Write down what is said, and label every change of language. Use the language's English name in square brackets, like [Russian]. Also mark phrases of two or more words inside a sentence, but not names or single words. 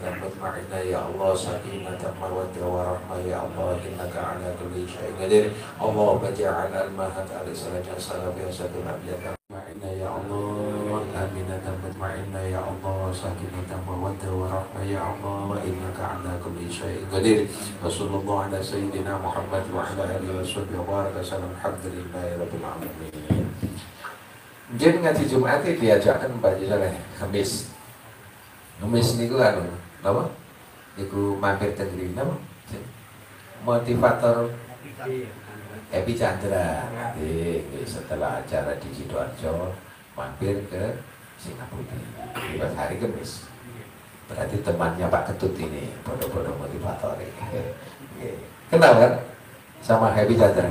[Arabic] مطمئنة يا الله سكينة مودة ورحمة يا الله إنك على كل شيء قدير اللهم اجعل المهد الإسلام السلفية سبيل أبيض مطمئنة يا الله آمنة مطمئنة يا الله سكينة مودة ورحمة يا الله إنك على كل شيء قدير وصلى الله على سيدنا محمد وعلى آله وصحبه وبارك وسلم الحمد لله رب العالمين. [Indonesian] Mungkin ngaji Jumat diajakkan [Javanese] Pak Soleh Kamis. Kamis niku anu, napa? Niku mampir teng mriki napa? [Indonesian] Motivator Epi Chandra. Setelah acara di Sidoarjo mampir ke Singapura. Lewat hari Kamis. Berarti temannya Pak Ketut ini bodoh-bodoh motivator. Kenal kan sama Happy Chandra?